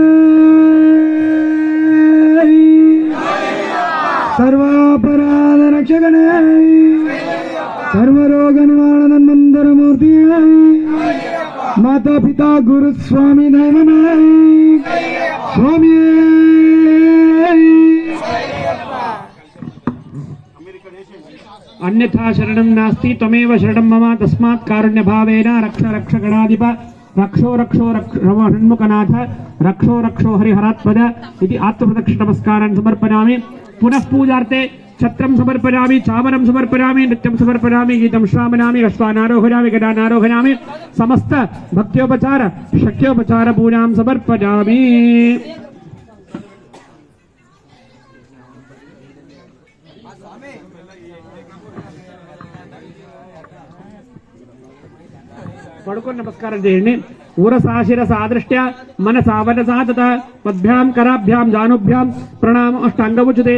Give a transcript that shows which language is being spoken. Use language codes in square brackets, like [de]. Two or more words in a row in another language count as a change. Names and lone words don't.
[sa] సర్వాపరాధ రక్షగణే సర్వరోగ నివారణన్మందరమూర్తి మాతా పితా గురు స్వామి దైవమే స్వామి. अन्यथा शरणं नास्ति त्वमेव शरणं मम तस्मात् कारुण्यभावेन रक्ष रक्ष गणाधिप रक्षो रक्षो षण्मुखनाथ रक्षो रक्षो हरिहरात्मज इति आत्मप्रदक्षिण नमस्कारान् समर्पयामि. पुनः पूजार्थे छत्रं समर्पयामि, चामरं समर्पयामि, नृत्यं समर्पयामि, गीतं श्रावयामि, अश्वानारोहयामि, गदानारोहयामि. समस्त भक्त्योपचार शक्योपचार पूजां समर्पयामि. [te] పడుకొని నమస్కారం చేయండి. [sa] ఊరసాశిర సాదృష్ట్య మనసా వనసా తత పద్భ్యాం కరాభ్యాం జానుభ్యాం ప్రణామ అష్టాంగముచ్యతే.